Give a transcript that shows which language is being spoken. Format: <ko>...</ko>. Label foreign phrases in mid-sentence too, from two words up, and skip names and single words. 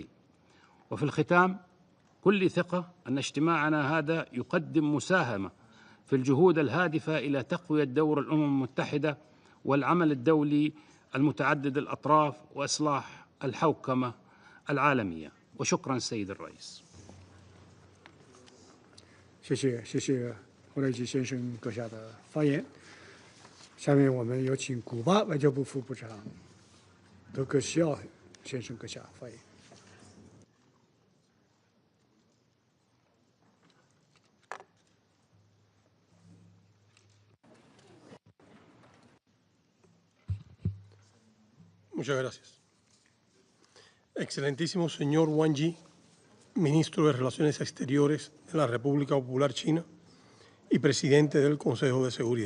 <ar>وفي الختام، كل ثقة أن اجتماعنا هذا يقدم مساهمة في الجهود الهادفة إلى تقوية دور الأمم المتحدة والعمل الدولي المتعدد الأطراف وإصلاح الحوكمة العالمية. وشكرا سيد الرئيس.</ar> <zh>谢谢霍雷吉先生阁下的发言。下面我们有请古巴外交部副部长德克西奥先生阁下发言。</zh> <es>Muchas gracias. Excelentísimo señor Wang Yi, ministro de Relaciones Exteriores de la República Popular China y presidente del Consejo de Seguridad.</es>